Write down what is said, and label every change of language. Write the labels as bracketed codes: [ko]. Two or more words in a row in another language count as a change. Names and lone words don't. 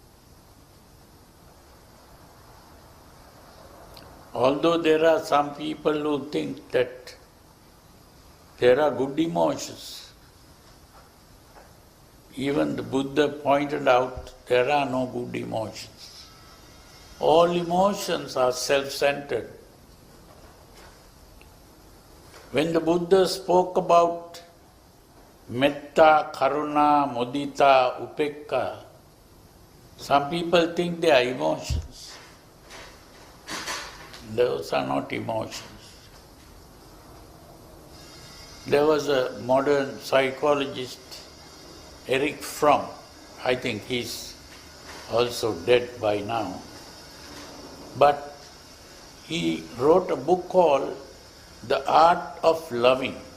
[en] Although there are some people who think that there are good emotions, even the Buddha pointed out there are no good emotions. All emotions are self-centered. When the Buddha spoke about [pi] metta, karuna, mudita, upekka, [en] some people think they are emotions. Those are not emotions. There was a modern psychologist, Erich Fromm, I think he's also dead by now, but he wrote a book called The Art of Loving.